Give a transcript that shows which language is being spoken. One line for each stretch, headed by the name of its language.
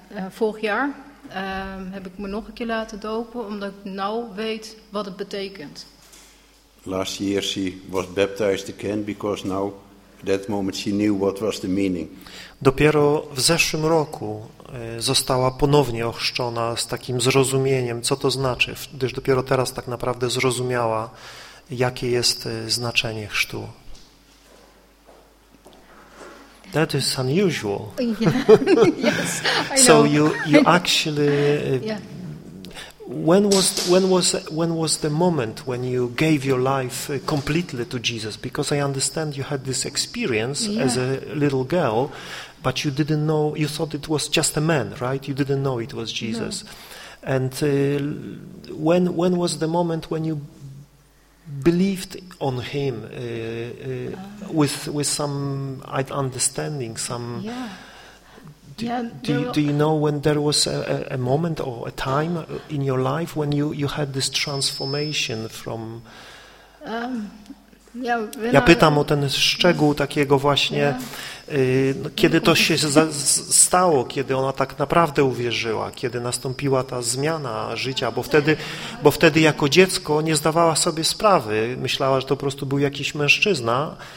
Dutch: Vorig jaar heb ik me nog een keer laten dopen, omdat ik nou weet wat het betekent.
English: Last year she was baptized again because now that moment she knew what was the meaning.
Polish: Dopiero w zeszłym roku została ponownie ochrzczona z takim zrozumieniem, co to znaczy, gdyż dopiero teraz tak naprawdę zrozumiała, jakie jest znaczenie chrztu.
English: That is unusual. Yeah. Yes, I know. So you actually When was the moment when you gave your life completely to Jesus? Because I understand you had this experience as a little girl, but you didn't know, you thought it was just a man, right? You didn't know it was Jesus. No. And when was the moment when you believed on him with some understanding, some... Yeah. Do you know when there was a moment or a time in your life when you had this transformation from...
Polish: Ja pytam o ten szczegół takiego właśnie, kiedy to się stało, kiedy ona tak naprawdę uwierzyła, kiedy nastąpiła ta zmiana życia, bo wtedy jako dziecko nie zdawała sobie sprawy, myślała, że to po prostu był jakiś mężczyzna.